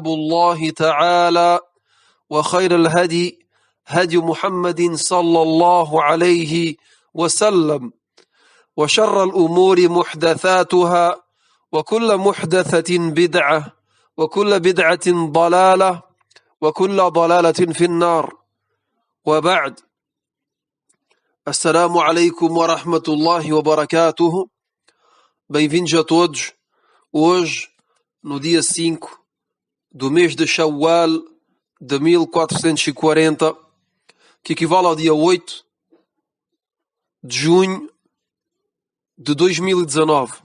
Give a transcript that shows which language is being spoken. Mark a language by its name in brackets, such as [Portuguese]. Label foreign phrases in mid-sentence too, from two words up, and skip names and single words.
[Arabic] الله تعالى وخير الهدي هدي محمد صلى الله عليه وسلم وشر الأمور محدثاتها وكل محدثة بدعة وكل بدعة ضلالة وكل ضلالة في النار وبعد السلام عليكم ورحمة الله وبركاته. [Portuguese] Bem-vindos a todos. Hoje, no dia 5 do mês de Shawwal de 1440, que equivale ao dia 8 de junho de 2019.